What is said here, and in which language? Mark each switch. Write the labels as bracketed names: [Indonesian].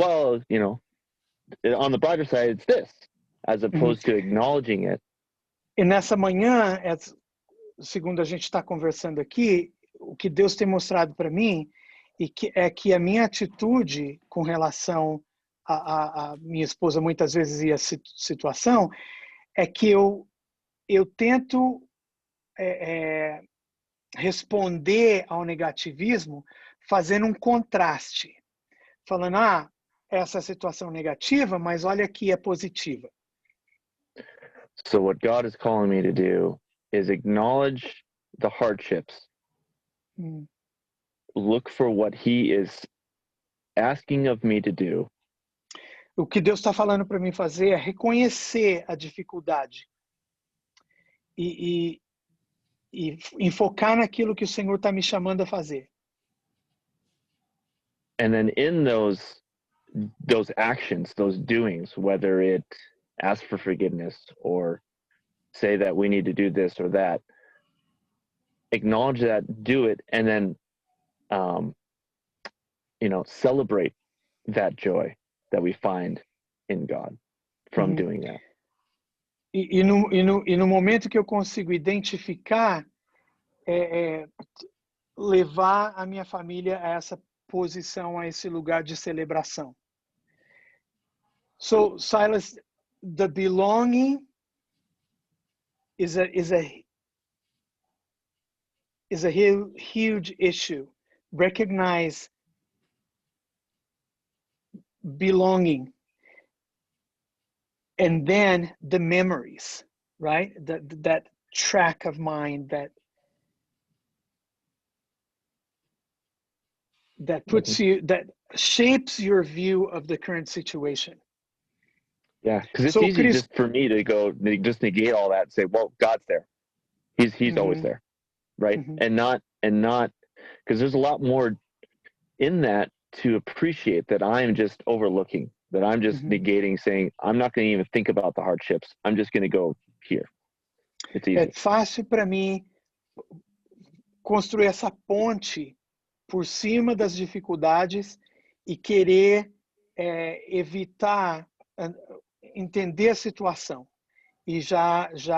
[English] Well, you know, on the brighter side, it's this, as opposed to acknowledging it. [Portuguese] E nessa manhã, segundo a gente está conversando aqui, o que Deus tem mostrado para mim é que a minha atitude com relação a minha esposa muitas vezes e a situação é que eu tento responder ao negativismo fazendo um contraste, falando, essa situação negativa, mas olha aqui, é positiva. [English] So what God is calling me to do is acknowledge the hardships, look for what He is asking of me to do. [Portuguese] O que Deus está falando para mim fazer é reconhecer a dificuldade e enfocar naquilo que o Senhor está me chamando a fazer. [English] And then in those actions, those doings, whether it ask for forgiveness or say that we need to do this or that, acknowledge that, do it, and then celebrate that joy that we find in God from doing that. [Portuguese] E no momento que eu consigo identificar, levar a minha família a essa posição, a esse lugar de celebração. [English] So, Silas, the belonging is a huge issue. Recognize belonging, and then the memories, right? That track of mind that puts you, that shapes your view of the current situation. Yeah, because it's easy just for me to go, just negate all that and say, well, God's there. He's always there, right? And not, because there's a lot more in that to appreciate that I'm just overlooking, that I'm just negating, saying, I'm not going to even think about the hardships. I'm just going to go here. It's easy. [Portuguese] É fácil para mim construir essa ponte por cima das dificuldades e querer evitar entender a situação e já